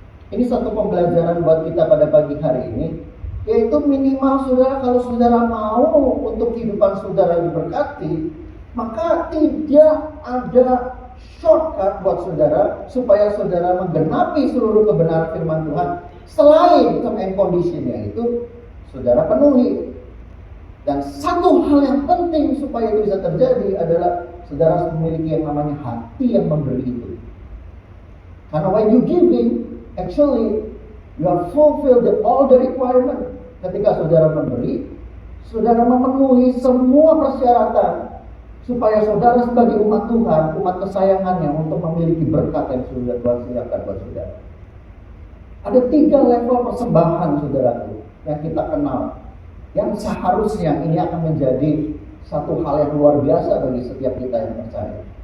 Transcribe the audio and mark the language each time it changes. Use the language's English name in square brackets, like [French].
[Indonesian] Ini satu pembelajaran buat kita pada pagi hari ini, yaitu minimal saudara, kalau saudara mau untuk kehidupan saudara diberkati, maka tidak ada shortcut buat saudara supaya saudara menggenapi seluruh kebenaran firman Tuhan selain term and condition- nya itu saudara penuhi. Dan satu hal yang penting supaya itu bisa terjadi adalah saudara memiliki yang namanya hati yang memberi itu. [English] Karena when you giving, actually you have fulfilled all the requirement. [Indonesian] Ketika saudara memberi, saudara memenuhi semua persyaratan supaya saudara sebagai umat Tuhan, umat kesayangannya, untuk memiliki berkat yang sudah Tuhan siapkan buat saudara. Ada 3 level persembahan saudaraku yang kita kenal, yang seharusnya ini akan menjadi satu hal yang luar biasa bagi setiap kita yang percaya.